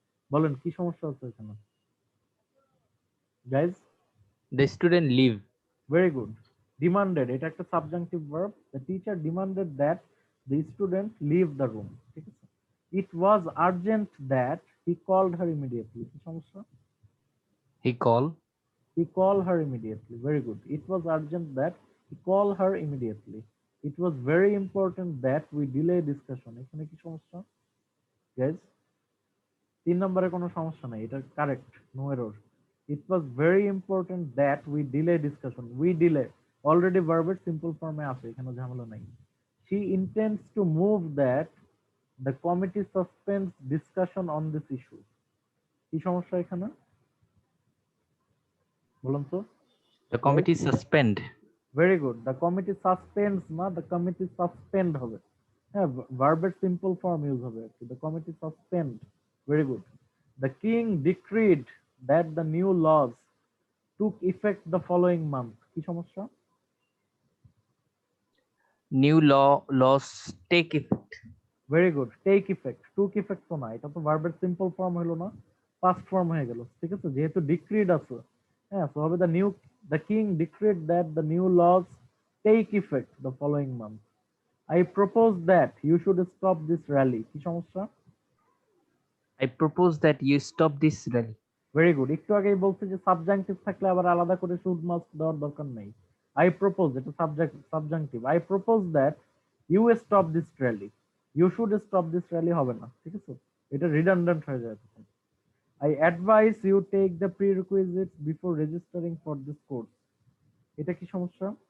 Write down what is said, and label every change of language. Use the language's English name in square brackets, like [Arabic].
[Bangla] বলেন কি সমস্যা আছে এখানে guys? [English] The student leave. Very good. [Bangla] Demanded, এটা একটা subjunctive verb. [English] the teacher demanded that the student leave the room, [Bangla] ঠিক আছে? [English] it was urgent that he called her immediately, [Bangla] কি সমস্যা? [English] He called. He called her immediately. Very good. It was urgent that he called her immediately. It was very important that we delay discussion. [Bangla] এখানে কি সমস্যা guys? 3 নম্বরে কোনো সমস্যা নাই, এটা correct, [English] No error. It was very important that we delay discussion. [Bangla] We delay already ভার্বের simple ফর্মে আছে, এখানে ঝামেলা নাই। [English] She intends to move that the committee suspends discussion on this issue. [Bangla] কি সমস্যা এখানে বলুন তো? [English] The committee suspend. Very good. [Bangla] The committee সাসপেন্ডস না, দ্য কমিটি সাসপেন্ড হবে। হ্যাঁ, ভার্বের সিম্পল ফর্ম ইউজ হবে আর কি, the committee suspend. [English] Very good. The king decreed that the new laws took effect the following month, [Bangla] কি সমস্যা? [English] New laws take effect. Very good. [Bangla] Take effect, টুক effect তো না, এটা তো ভার্বের সিম্পল ফর্ম হলো না, পাস্ট ফর্ম হয়ে গেল, ঠিক আছে? যেহেতু ডিক্রিড আছে, হ্যাঁ, তো হবে [English] The king decreed that the new laws take effect the following month. I propose that you should stop this rally, [Bangla] কি সমস্যা? [English] I propose that you stop this rally. Very good. [Bangla] একটু আগেই বলছে যে সাবজাংটিভ থাকলে আবার আলাদা করে শুড মাস্ট দেওয়ার দরকার নেই। [English] I propose, [Bangla] এটা subjunctive. [English] I propose that you stop this rally, you should stop this rally [Bangla] হবে না, ঠিক আছে? এটা রিডান্ডেন্ট হয়ে যায় তখন। [English] I advise you take the prerequisites before registering for this course, [Bangla] এটা কি সমস্যা?